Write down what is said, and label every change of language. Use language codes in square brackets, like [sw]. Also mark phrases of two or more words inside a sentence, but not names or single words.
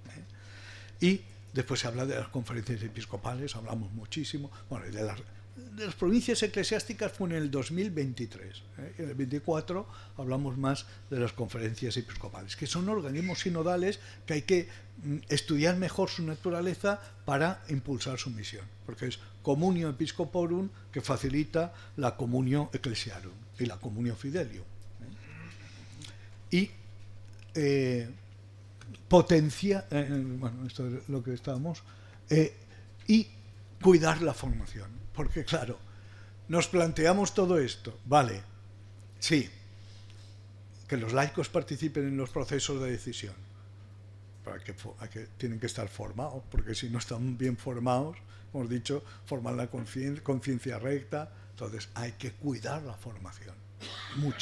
[es] Y después se habla de las conferencias episcopales, hablamos muchísimo. Bueno, de las provincias eclesiásticas fue en el 2023. En el 24 hablamos más de las conferencias episcopales, que son organismos sinodales que hay que estudiar mejor su naturaleza para impulsar su misión, porque es [la] communio episcoporum, [es] que facilita la [la] communio ecclesiarum [es] y la [la] communio fidelium. [es] Y potencia, bueno, esto es lo que estábamos, y cuidar la formación, porque claro, nos planteamos todo esto, vale, sí, que los laicos participen en los procesos de decisión, para que tienen que estar formados, porque si no están bien formados, hemos dicho, formar la conciencia recta, entonces hay que cuidar la formación, mucho.